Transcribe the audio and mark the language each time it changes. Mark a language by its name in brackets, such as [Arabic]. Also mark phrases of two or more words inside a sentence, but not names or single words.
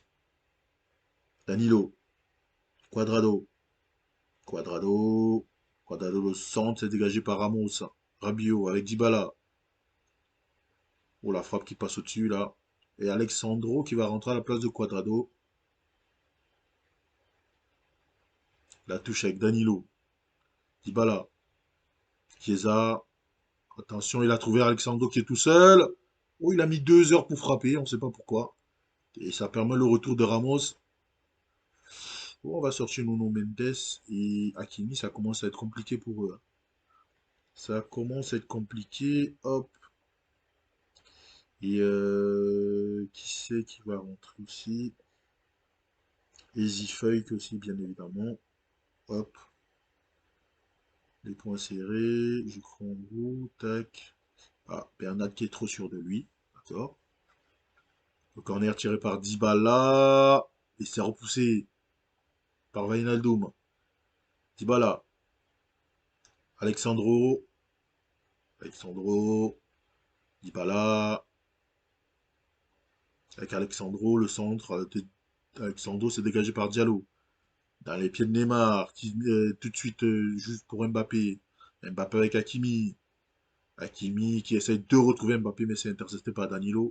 [French] Danilo, Cuadrado, Cuadrado, Cuadrado le centre, c'est dégagé par Ramos. Rabiot avec Dybala. Oh, la frappe qui passe au-dessus, là. Et Alexandro qui va rentrer à la place de Cuadrado. La touche avec Danilo. Dybala. Chiesa. Attention, il a trouvé Alexandro qui est tout seul. Oh, il a mis 2 heures pour frapper, on ne sait pas pourquoi. Et ça permet le retour de Ramos. Oh, on va sortir Nuno Mendes et Hakimi, ça commence à être compliqué pour eux. Ça commence à être compliqué. Hop. Et qui c'est qui va rentrer aussi? Easyfeuille aussi, bien évidemment. Hop. Les points serrés. Je crois en gros. Tac. Ah, Bernat qui est trop sûr de lui. D'accord. Le corner tiré par Dybala. Et c'est repoussé par Wijnaldum. Dybala. Alexandro. Alexandro. Dybala. Avec Alexandro, le centre. Alexandro s'est dégagé par Diallo. Dans les pieds de Neymar. Qui, tout de suite, juste pour Mbappé. Mbappé avec Hakimi. Hakimi qui essaie de retrouver Mbappé, mais c'est intercepté par Danilo.